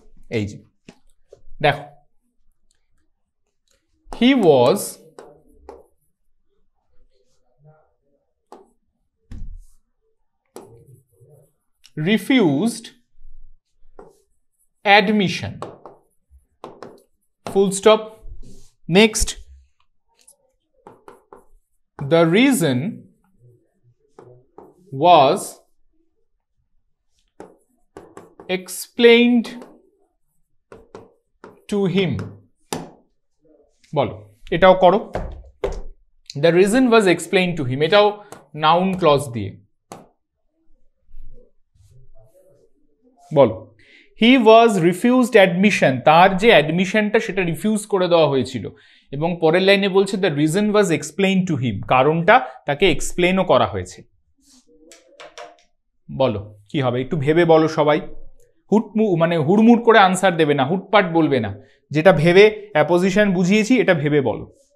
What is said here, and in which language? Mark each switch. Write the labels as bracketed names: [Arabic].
[Bangla] এই যে দেখো, [English] He was refused admission, full stop. Next, the reason was explained to him. [Bangla] বলো, এটাও করো। [English] The reason was explained to him, [Bangla] এটাও noun clause দিয়ে বলো। [English] he was refused admission, [Bangla] তার যে অ্যাডমিশনটা সেটা রিফিউজ করে দেওয়া হয়েছিল, এবং পরের লাইনে বলছে [English] the reason was explain to him, [Bangla] কারণটা তাকে এক্সপ্লেনও করা হয়েছে। বলো কি হবে, একটু ভেবে বলো সবাই। মানে হুড়মুড় করে আনসার দেবে না, হুটপাট বলবে না, যেটা ভেবে অ্যাপোজিশন বুঝিয়েছি এটা ভেবে বলো।